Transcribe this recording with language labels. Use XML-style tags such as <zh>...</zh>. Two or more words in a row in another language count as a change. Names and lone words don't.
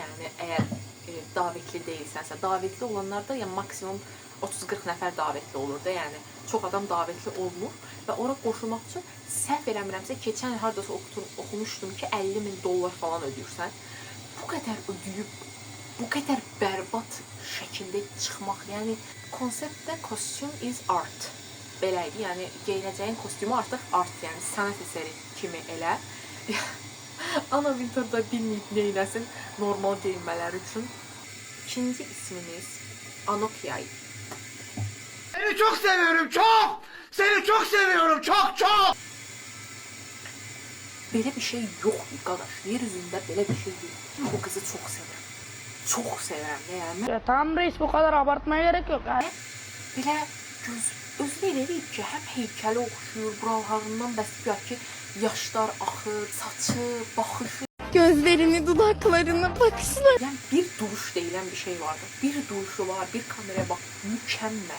<az>Yəni əgər davetli deyilsənsə, davetli olanlar da yəni maksimum 30-40 nəfər davetli olur da. Yəni çox adam davetli olmur və ora qoşulmaq üçün səhv eləmirəmsə keçən il hardasa oxumuşdum ki, $50,000 falan ödəyirsən. Bu qədər ödəyib bu qədər bərbad şəkildə çıxmaq, yəni konseptdə</az> <en>costume is art.</en> <az>Belə idi, yəni geyinəcəyin kostyumu artıq art, yəni sənət əsəri kimi elə. Ana Wintour-da bilməyib neynəsin normal geyinmələri üçün. İkinci ismimiz Anokiay.</az> <tr>Seni çok seviyorum, çok! Seni çok seviyorum, çok!</tr> <az>Belə bir şey yoxdur, qardaş. Yer üzündə belə bir şey yox. O qızı çox sevirəm.</az> <tr>Çok severəm</tr> <az>də yəni.</az> <tr>Ya tamam reis, bu kadar abartmaya gerek yok ha.</tr> <az>Belə özünü elə eləyib ki, həm heykəli oxşuyur, buralarından bəs ki, yaşlar axır, saçı, baxışı.</az> <tr>Gözlerini, dudaklarını, bakışları.</tr> <az>Yəni bir duruş deyilən bir şey vardı. Bir duruşu var, bir kameraya bax, mükəmməl.</az>